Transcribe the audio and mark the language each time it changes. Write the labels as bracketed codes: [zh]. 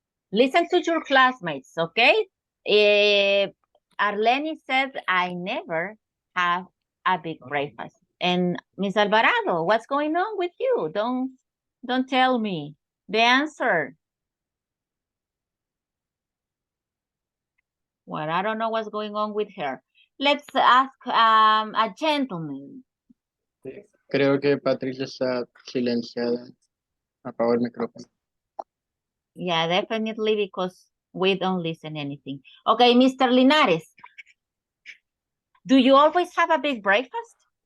[en] Listen to your classmates, okay? Arlene said, I never have a big breakfast. And Miss Alvarado, what's going on with you? Don't tell me the answer. Well, I don't know what's going on with her. Let's ask a gentleman. [es] Creo que Patricia está silenciada. Apagó el micrófono. [en] Yeah, definitely, because we don't listen anything. Okay, Mr. Linares. Do you always have a big breakfast?